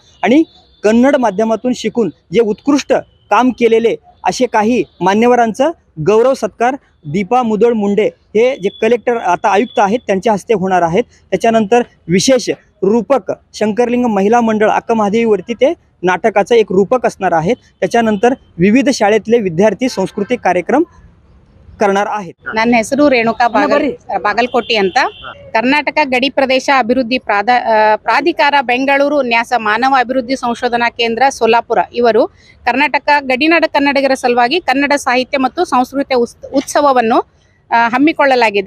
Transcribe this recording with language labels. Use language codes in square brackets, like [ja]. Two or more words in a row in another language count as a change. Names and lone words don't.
[mr] आणि कन्नड माध्यमातून शिकून जे उत्कृष्ट काम केलेले असे काही मान्यवरांचा गौरव सत्कार दीपा मुदळ मुंडे हे जे कलेक्टर आता आयुक्त आहेत त्यांच्या हस्ते होणार आहेत। त्याच्यानंतर विशेष रूपक शंकरलिंग महिला मंडळ अक्कमहादेवीवरती ते नाटकाचं एक रूपक असणार आहे। त्याच्यानंतर विविध शाळेतले विद्यार्थी सांस्कृतिक कार्यक्रम करणार आहेत। [kn] ನನ್ನ ಹೆಸರು ರೇಣುಕಾ ಬಾಗಲಕೋಟೆ ಅಂತ ಕರ್ನಾಟಕ ಗಡಿ ಪ್ರದೇಶ ಅಭಿವೃದ್ಧಿ ಪ್ರಾಧಿಕಾರ ಬೆಂಗಳೂರು ನ್ಯಾಸ ಮಾನವ ಅಭಿವೃದ್ಧಿ ಸಂಶೋಧನಾ ಕೇಂದ್ರ ಸೋಲಾಪುರ ಇವರು ಕರ್ನಾಟಕ ಗಡಿನಾಡ ಕನ್ನಡಿಗರ ಸಲುವಾಗಿ ಕನ್ನಡ ಸಾಹಿತ್ಯ ಮತ್ತು ಸಂಸ್ಕೃತಿ ಉತ್ಸವವನ್ನು ಹಮ್ಮಿಕೊಳ್ಳಲಾಗಿದೆ।